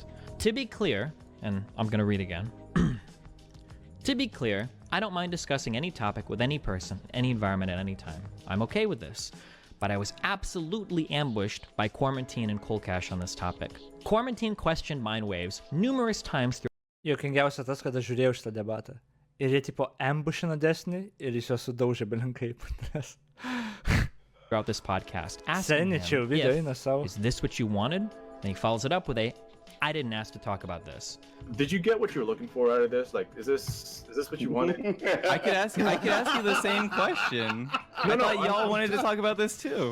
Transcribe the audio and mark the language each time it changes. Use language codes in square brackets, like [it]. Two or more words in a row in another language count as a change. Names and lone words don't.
[en] To be clear, and I'm going to read again. To be clear, I don't mind discussing any topic with any person, any environment at any time. I'm okay with this. But I was absolutely ambushed by Quarantine and Coolcash on this topic. Quarantine questioned mind waves numerous times through. [lt] Juokingiausia tas, kad aš žiūrėjau šitą debatą. Ir jie tipo ambushino Destiny ir jis juos sudaužė belenkaip. [en] Throughout this podcast, asking him, is this what you wanted? And he follows it up with a, I didn't ask to talk about this. Did you get what you were looking for out of this? Like, is this what you wanted? I could ask you the same question. I thought y'all wanted to talk about this too.